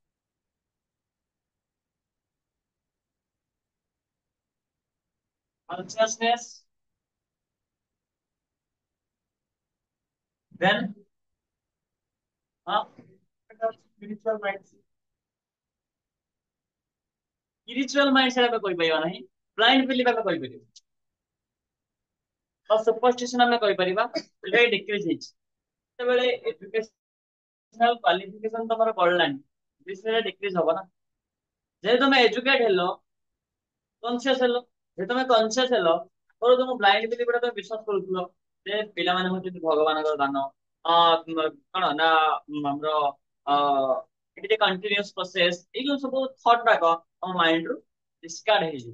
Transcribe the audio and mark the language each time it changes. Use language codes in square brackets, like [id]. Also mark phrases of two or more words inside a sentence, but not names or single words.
[en] consciousness, then हाँ spiritual mindset। spiritual mindset [or] ଆମେ କହିପାରିବା ନାହିଁ, [en] blind belief [or] ଆମେ କହିପାରିବା, ଆଉ superstition ଆମେ କହିପାରିବା। ଏଇଟା ଡିକ୍ରିଜ ହେଇଛି ଯେତେବେଳେ [en] educational qualification [or] ତମର ବଢିଲାନି, ବିଷୟରେ ଡିକ୍ରିଜ ହବ ନା। ଯେହେତୁ ତମେ ଏଜୁକେଟ ହେଲ, କନସିୟସ ହେଲ, ଯେ ତମେ କନସିୟସ ହେଲ ଧର ତମ [en] blind belief [or] ଗୁଡା ତମେ ବିଶ୍ୱାସ କରୁଥିଲ ଯେ ପିଲାମାନେ ହଉଛନ୍ତି ଭଗବାନଙ୍କର ଦାନ, କଣ ନା ଆମର ଏଠି ଟିକେ [en] continuous process, [or] ଏଇ ଯୋଉ ସବୁ ଥଟ୍ ଗୁଡାକ ତମ ମାଇଣ୍ଡ ରୁ ଡିସକାର୍ଡ ହେଇଯିବ।